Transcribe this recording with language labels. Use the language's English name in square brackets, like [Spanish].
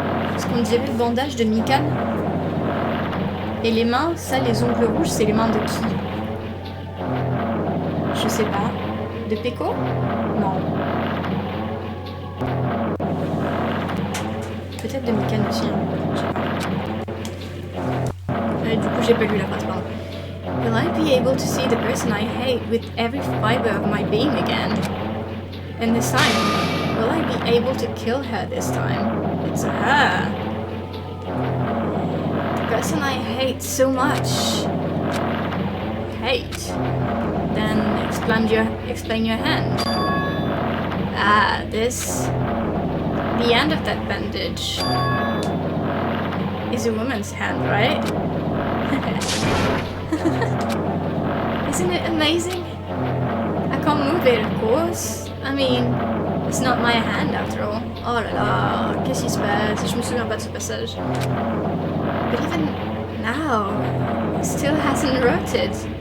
[French] Parce qu'on dirait le bandage de Mikan. Et les mains, ça, les ongles rouges, c'est les mains de qui? Je sais pas. De Peko? Non. Peut-être de Mikan aussi, hein. Je sais pas. Du coup, j'ai pas lu la phrase, pardon. [English] Will I be able to see the person I hate with every fiber of my being again? And this time, will I be able to kill her this time? It's her. The person I hate so much. Hate. Then explain your hand. Ah, this. The end of that bandage is a woman's hand, right? Isn't it amazing? I can't move it, of course. I mean, it's not my hand after all. [French] Oh là là, qu'est-ce qui se passe? Je me souviens pas de ce passage. [English] But even now, it still hasn't rotted.